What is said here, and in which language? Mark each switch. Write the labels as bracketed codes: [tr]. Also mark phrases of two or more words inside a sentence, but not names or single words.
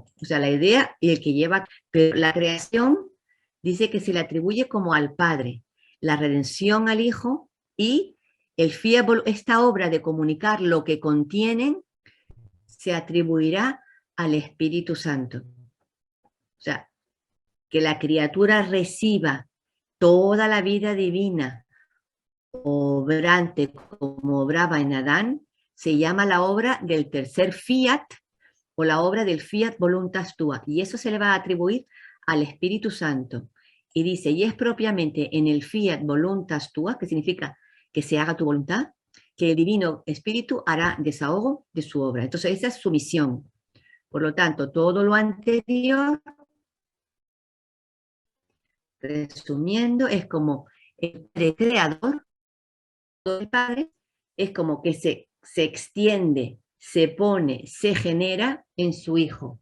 [es] O sea, la idea y el que lleva, pero la creación dice que se le atribuye como al Padre, la redención al Hijo y el fiat, esta obra de comunicar lo que contienen se atribuirá al Espíritu Santo. O sea, que la criatura reciba toda la vida divina obrante como obraba en Adán, se llama la obra del tercer fiat o la obra del [la] fiat voluntas tua, [es] y eso se le va a atribuir al Espíritu Santo. Y dice, y es propiamente en el [la] fiat voluntas tua, [es] que significa que se haga tu voluntad, que el Divino Espíritu hará desahogo de su obra. Entonces esa es su misión. Por lo tanto, todo lo anterior, resumiendo, es como el creador del Padre, es como que se extiende, se pone, se genera en su Hijo.